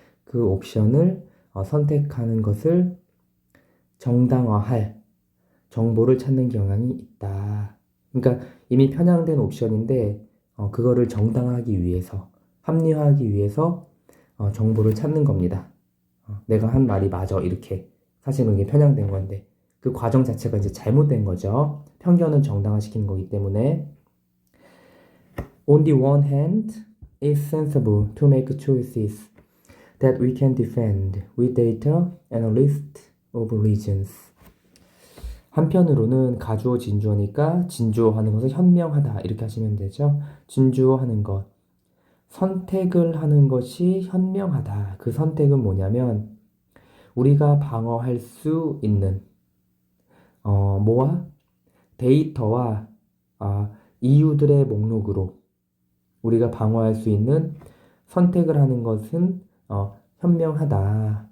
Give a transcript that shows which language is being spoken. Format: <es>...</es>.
<ko>그 옵션을 선택하는 것을 정당화할 정보를 찾는 경향이 있다. 그러니까 이미 편향된 옵션인데 그거를 정당화하기 위해서 합리화하기 위해서 정보를 찾는 겁니다. 내가 한 말이 맞아 이렇게 사실은 이게 편향된 건데 그 과정 자체가 이제 잘못된 거죠. 편견을 정당화시키는 거기 때문에</ko> <en>On the one hand, it's sensible to make choices that we can defend with data and a list of reasons.</en> <ko>한편으로는 가주어 진주어니까 진주어하는 것을 현명하다 이렇게 하시면 되죠. 진주어하는 것 선택을 하는 것이 현명하다. 그 선택은 뭐냐면 우리가 방어할 수 있는 뭐와 데이터와 이유들의 목록으로 우리가 방어할 수 있는 선택을 하는 것은 현명하다.</ko>